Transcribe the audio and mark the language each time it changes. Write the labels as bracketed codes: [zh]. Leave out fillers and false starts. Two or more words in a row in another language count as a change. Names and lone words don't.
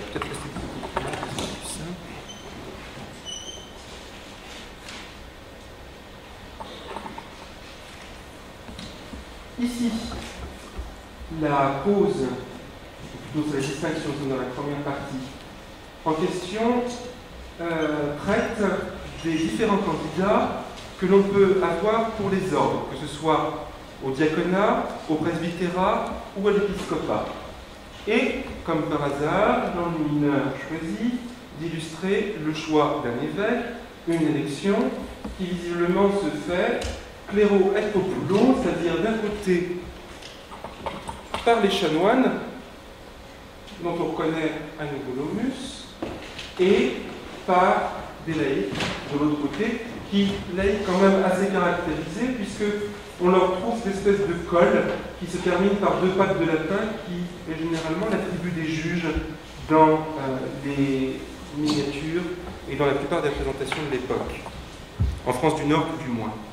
[fr] Peut-être que c'est plus simple. Ici, la cause, ou plutôt la distinction dans la première partie, en question traite des différents candidats que l'on peut avoir pour les ordres, que ce soit au diaconat, au presbytérat ou à l'épiscopat. Et, comme par hasard, dans le mineur choisi d'illustrer le choix d'un évêque, une élection qui visiblement se fait cléro et populo, c'est-à-dire d'un côté par les chanoines, dont on reconnaît à nouveau l'aumus, et par des laïcs de l'autre côté, qui laïcs quand même assez caractérisés, puisqu'on leur trouve cette espèce de col qui se termine par deux pattes de latin, qui est généralement l'attribut des juges dans les miniatures et dans la plupart des représentations de l'époque, en France du Nord tout du moins.